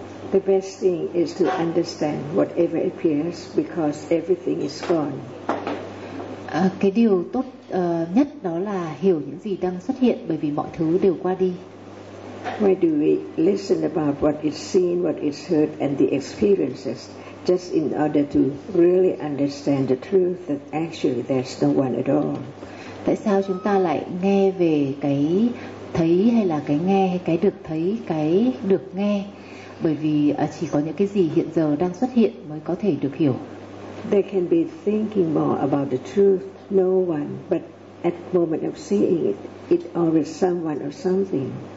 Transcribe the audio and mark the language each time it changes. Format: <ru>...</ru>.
<en>The best thing is to understand whatever appears, because everything is gone.</en> <vi>Cái điều tốt nhất đó là hiểu những gì đang xuất hiện, bởi vì mọi thứ đều qua đi.</vi> <en>Why do we listen about what is seen, what is heard, and the experiences, just in order to really understand the truth that actually there's no one at all?</en> <vi>Tại sao chúng ta lại nghe về cái thấy hay là cái nghe hay cái được thấy, cái được nghe? Bởi vì chỉ có những cái gì hiện giờ đang xuất hiện mới có thể được hiểu.</vi> <en>They can be thinking more about the truth, no one, but at the moment of seeing it, it always someone or something.</en>